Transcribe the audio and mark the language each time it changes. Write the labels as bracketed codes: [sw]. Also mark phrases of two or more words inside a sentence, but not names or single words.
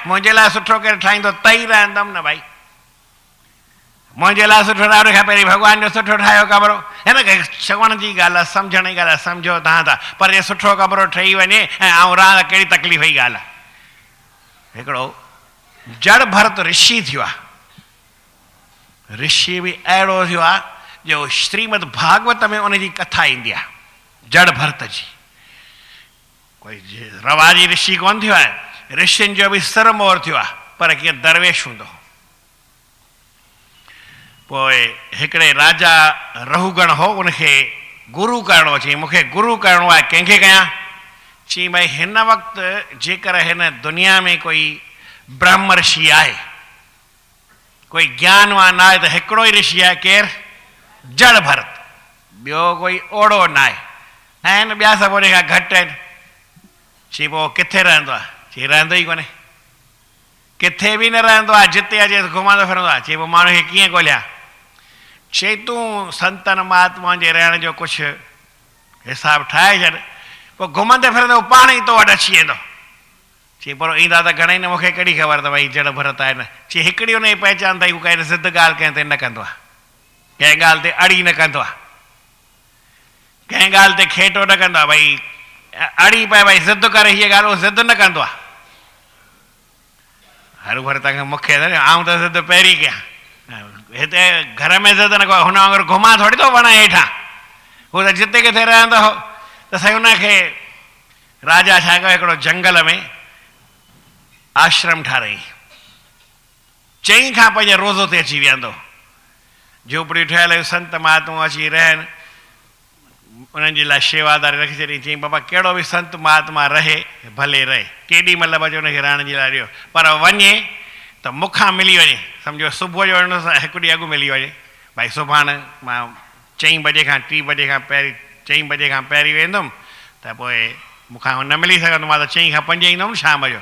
[sd] मुंहिंजे लाइ सुठो केरु ठाहींदो त ई रहंदुमि न भाई। मुंहिंजे लाइ सुठो ठाहियो खां पहिरीं भॻवान जो सुठो ठाहियो कमरो। हिन खे चवण जी ॻाल्हि आहे, सम्झण जी ॻाल्हि आहे, सम्झो तव्हां था, पर इहो सुठो कमरो ठही वञे ऐं आऊं रहां त कहिड़ी तकलीफ़ जी ॻाल्हि आहे। हिकिड़ो जड़ भरत ऋषि थियो आहे, ऋषि बि अहिड़ो थियो आहे जो श्रीमद भागवत में उनजी कथा ईंदी आहे, जड़ भरत जी। कोई रवाजी ऋषि कोन थियो आहे, ऋषियुनि जो बि सिर मोर थियो आहे, पर कीअं दरवेश हूंदो। पोइ हिकिड़े राजा रहूगण हो, उनखे गुरु करिणो, चई मूंखे गुरु करिणो आहे, कंहिंखे कयां? चई भई हिन वक़्तु जेकर हिन दुनिया में कोई ब्रह्म ऋषि आहे, कोई ज्ञानवान आहे, त हिकिड़ो ई ऋषि आहे, केरु? जड़ भरत, ॿियो कोई ओड़ो न आहे। आहिनि ॿिया सभु उन खां घटि आहिनि। चई पोइ किथे रहंदो आहे? चई रहंदो ई कोन्हे, किथे बि न रहंदो आहे, जिते अचे घुमंदो फिरंदो आहे। चई पोइ माण्हू खे कीअं ॻोल्हियां? चई तूं संतनि महात्माउनि जे रहण जो कुझु हिसाबु ठाहे छॾ। पोइ घुमंदे फिरंदे पाण ई तो वटि अची वेंदो। चई पर ईंदा त घणेई न, मूंखे कहिड़ी ख़बर त भई जड़ भरत आहे न। चई हिकिड़ी उन जी पहचान अथई, हू काई ज़िद ॻाल्हि कंहिं ते न कंदो आहे, कंहिं ॻाल्हि ते अड़ी न कंदो आहे, कंहिं ॻाल्हि ते खेटो न कंदो आहे। भई अड़ी पए भई ज़िद करे हीअ ॻाल्हि, उहो ज़िद न कंदो आहे। हरू भर तव्हांखे मूंखे आऊं त ज़िद पहिरीं कयां, हिते घर में ज़िद न कयो, हुन वांगुरु घुमां थोरी थो वण हेठां। हू त जिते किथे रहंदो हो त साईं हुनखे राजा छा कयो, हिकिड़ो जंगल में आश्रम ठाराई। 4 खां 5 रोज़ो ते अची वेंदो, झोपड़ियूं ठहियल हुयूं, संत महात्मा अची रहनि, उन्हनि जे लाइ शेवादारी रखी छॾी। चई बाबा कहिड़ो बि संत महात्मा रहे भले रहे, केॾी महिल बि हुनखे रहण जे लाइ ॾियो, पर वञे त मूंखां मिली वञे। सम्झो सुबुह जो वञो हिकु ॾींहुं अॻु मिली वञे, भई सुभाणे मां 4 बजे खां 3 बजे खां पहिरीं 4 बजे खां पहिरीं वेंदुमि, त पोइ मूंखां न मिली सघंदो, मां त 4 खां 5 ईंदुमि शाम जो।